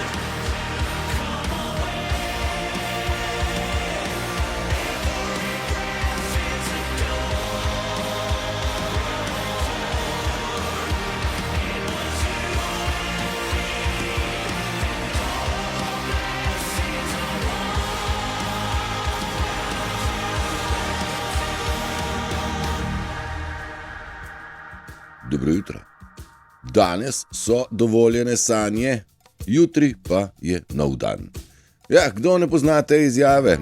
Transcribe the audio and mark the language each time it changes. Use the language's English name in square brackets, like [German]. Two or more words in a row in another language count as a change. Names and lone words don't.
[English] Come away. Every breath is a door. It was you and me, and all blessings are [Slovenian] Dobro jutro. Danes so dovoljene sanje, jutri pa je nov dan. Ja, kdo ne pozna te izjave?